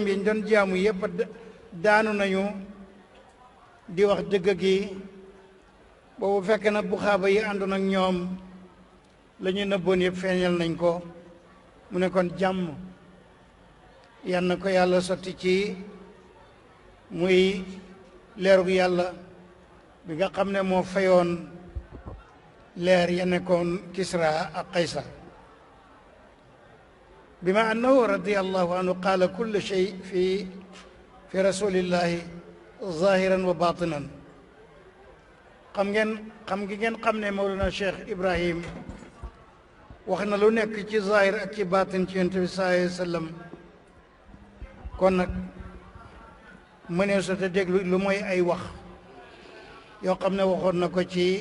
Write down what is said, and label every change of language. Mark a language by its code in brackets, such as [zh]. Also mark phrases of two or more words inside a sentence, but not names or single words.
[wo] yi ñu doon jaamu yépp daanu nañu di wax dëgg gi boobu fekk na buxaaba yi àndoon ak ñoom la ñu nëbboon yëpp feeñal nañ ko mu ne kon jàmm yal na ko yàlla sotti ci muy leerug yàlla bi nga xam ne moo fayoon leer ya nekkoon Kisra ak Qaysar [ar] بما أنه رضي الله عنه قال كل شيء في رسول الله ظاهرا وباطنا [wo] xam ne Mawlana Cheikh Ibrahim wax na lu nekk ci zahir ak ci baatin ci Yonent bi [ar] صلى الله عليه وسلم [wo] kon nag mënee sa te déglu lu mooy ay wax yoo xam ne waxoon na ko ci